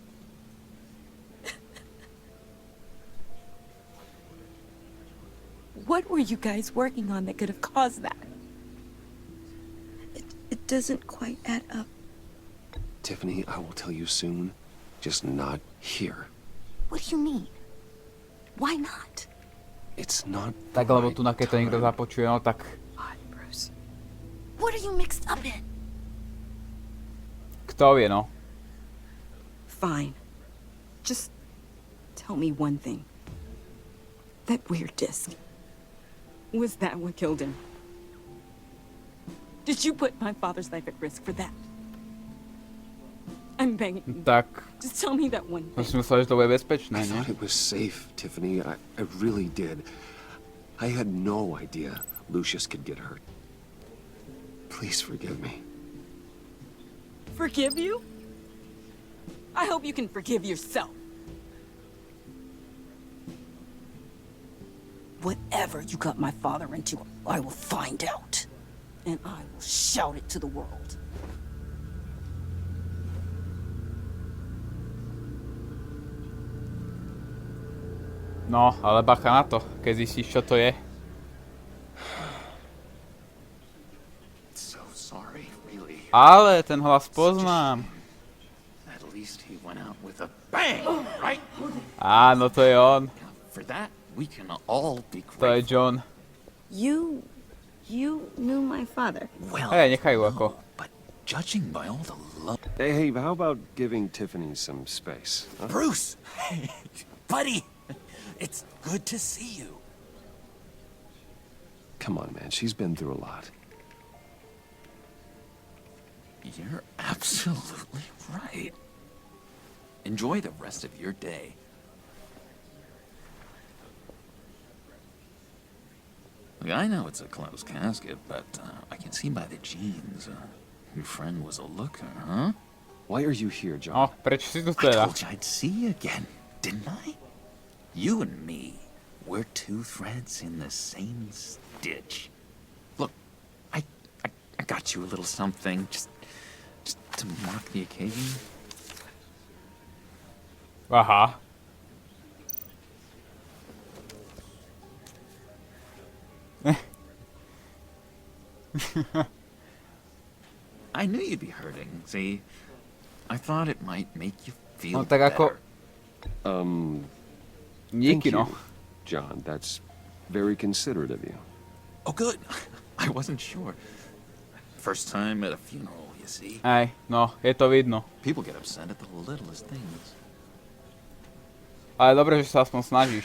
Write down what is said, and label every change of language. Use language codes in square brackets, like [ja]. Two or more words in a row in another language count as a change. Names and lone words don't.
[en] What were you guys working on that could have caused that? It doesn't quite add up. Tiffany, I will tell you soon. Just not here. What do you mean? Why not? It's not. [sk] Tak, lebo tu na keď to niekto započuje, no tak... [en] Bruce. What are you mixed up in? [sk] Kto vie, no? [en] Fine. Just tell me one thing. That weird disc. Was that what killed him? Did you put my father's life at risk for that? I'm begging you. [sk] Tak... [en] Just tell me that one [sk] Som [en] thing. [sk] si myslel, že to bude bezpečné, [en] I [sk] nie? [en] thought it was safe, Tiffany. I really did. I had no idea Lucius could get hurt. Please forgive me. Forgive you? I hope you can forgive yourself. Whatever you got my father into, I will find out. And I will shout it to the world. [sk] No, ale bacha na to, keď zistíš, čo to je. [en] So sorry, really. [sk] Ale ten hlas poznám. [en] At least he went out with a bang, right? [sk] Áno, to je on. [en] For that, we can all be [sk] To je [en] grateful. John. You knew my father. Well, [sk] Hej, nechajú ako. [en] judging by all the love... Hey, how about giving Tiffany some space? Huh? Bruce! Buddy! It's good to see you. Come on, man. She's been through a lot. You're absolutely right. Enjoy the rest of your day. Look, I know it's a closed casket, but I can see by the jeans. Your friend was a looker, huh? Why are you here, John? [sk] No, prečo si tu [en] I [sk] teda? [en] told you I'd see you again, didn't I? You and me, we're two threads in the same stitch. Look, I got you a little something, just to mark the occasion. Aha. I knew you'd be hurting, see? I thought it might make you feel [sk] No tak ako... [en] better. Thank [sk] Díky, no. [en] you, John. That's very considerate of you. Oh, good. I wasn't sure. First time at a funeral, you see? [sk] Hej, no, je to vidno. [en] People get upset at the littlest things. [sk] Ale dobre, že sa aspoň snažíš.